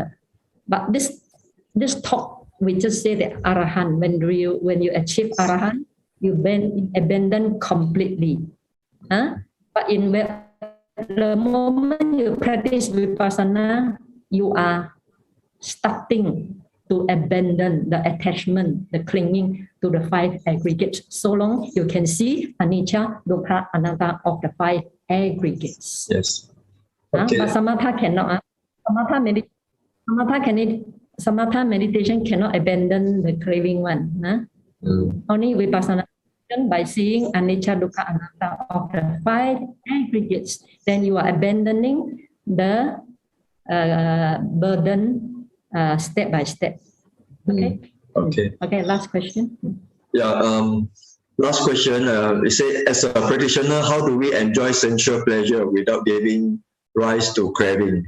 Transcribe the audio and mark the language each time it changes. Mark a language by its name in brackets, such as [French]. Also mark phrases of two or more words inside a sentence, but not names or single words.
[English] But this talk, we just say that Arahant, when you achieve Arahant, you abandon completely. But in the moment you practice Vipassana, you are starting to abandon the attachment, the clinging to the five aggregates. So long you can see [Pali] anicca, dukkha, anatta [English] of the five aggregates. Yes. Okay. But samatha cannot. Samatha meditation cannot abandon the craving one. Only Vipassana by seeing [Pali] anicca, dukkha, anatta [English] of the five aggregates, then you are abandoning the burden step by step. Okay. Last question. Yeah. Last question. It says, as a practitioner, how do we enjoy sensual pleasure without giving rise to craving?